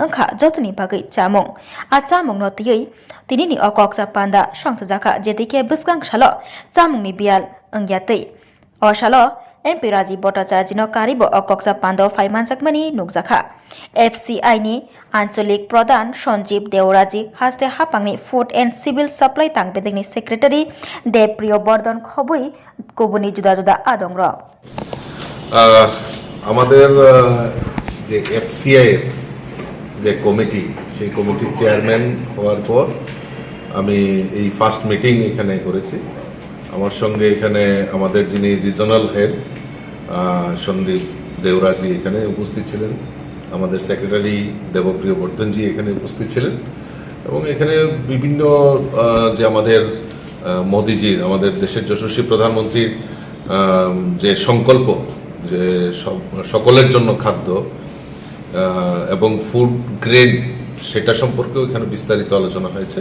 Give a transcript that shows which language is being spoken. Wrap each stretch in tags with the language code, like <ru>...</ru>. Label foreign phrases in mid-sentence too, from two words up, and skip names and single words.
<trk>अंखा जतनि बागै चामुं आ चामुं नतियै तिनिनि अकक्सा पान्दा संतजाखा जेतिके बस्कांग सालो चामुंनि बियाल अंग्यातै अ सालो MP राजीव भट्टाचार्यनो कारिबो अकक्सा पान्दा फाइमानसाकमानि नुकजाखा FCI नि आंचलिक प्रधान सञ्जीव देवराजी हास्ते हापांनि</trk> <en>food and civil supply</en> <trk>तांगबेदिंनि सेक्रेटारि देवप्रिय बर्धन खबुई गुबुननि जुदा जुदा आदंर</trk> <bn>আমাদের যে FCI এর যে কমিটি সেই কমিটির চেয়ারম্যান হওয়ার পর আমি এই</bn> <en>first meeting</en> <bn>এখানে করেছি। আমার সঙ্গে এখানে আমাদের যিনি</bn> <en>regional head</en> <bn>সন্দীপ দেওরাজি এখানে উপস্থিত ছিলেন, আমাদের সেক্রেটারি দেবপ্রিয় বর্ধনজি এখানে উপস্থিত ছিলেন এবং এখানে বিভিন্ন যে আমাদের মোদিজির আমাদের দেশের যশস্বী প্রধানমন্ত্রীর যে সংকল্প যে সকলের জন্য খাদ্য এবং</bn> <en>food grade</en> <bn>সেটা সম্পর্কেও এখানে বিস্তারিত আলোচনা হয়েছে।</bn>